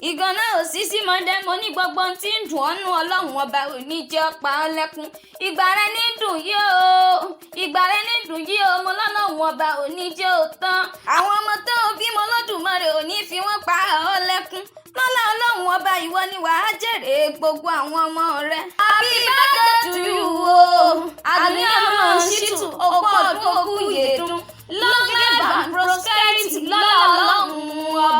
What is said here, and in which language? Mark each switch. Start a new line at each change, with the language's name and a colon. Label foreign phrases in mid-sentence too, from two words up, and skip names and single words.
Yoruba: Ìgànnà ò sí sí mọ̀dẹ, mo ní gbogbo ohun tí ń dùn ọ́ nú, Ọlọ́run ọba ò ní jẹ́ ó pa ọ́ lẹ́kún. Ìgbà rẹ ní dùn yìí o, ìgbà rẹ ní dùn yìí o, mo lọ́lọ́run ọba ò ní jẹ́ ó tán. Àwọn ọmọ tó o bí, mo Olódùmarè ò ní fi wọ́n pa ọ́ lẹ́kún. Lọ́lá Ọlọ́run ọba, ìwọ ni wàá jèrè gbogbo àwọn ọmọ rẹ.
English: Happy birthday to you o.
Yoruba: Àdùnní ọmọ Ṣítù, ó kú ọdún, ó kú ìyèdún.
English: Long life and prosperity,
Yoruba: lọ́lá Ọlọ́run ọba.